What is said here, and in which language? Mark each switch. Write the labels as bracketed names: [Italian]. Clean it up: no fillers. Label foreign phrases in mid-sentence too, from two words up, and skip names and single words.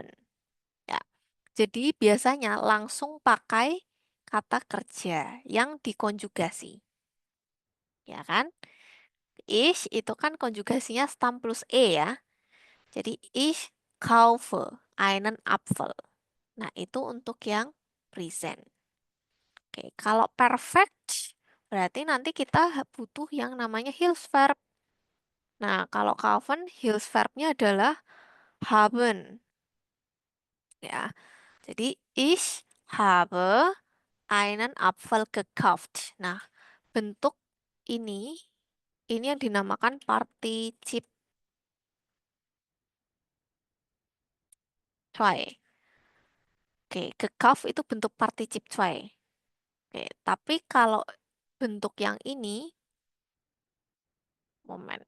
[Indonesian] Ya. Jadi biasanya langsung pakai kata kerja yang dikonjugasi. Ya kan? Ich itu kan konjugasinya stam plus e ya. Jadi [German] ich kaufe einen Apfel. [Indonesian] Nah, itu untuk yang present. Oke, kalau perfect berarti nanti kita butuh yang namanya Hilfsverb. Nah, kalau kaufen Hilfsverbnya adalah haben. Ya. Jadi [German] ich habe einen Apfel gekauft. [Indonesian] Nah, bentuk ini yang dinamakan partizip 2. Oke, gekauft itu bentuk partizip 2. Oke, tapi kalau bentuk yang ini, moment.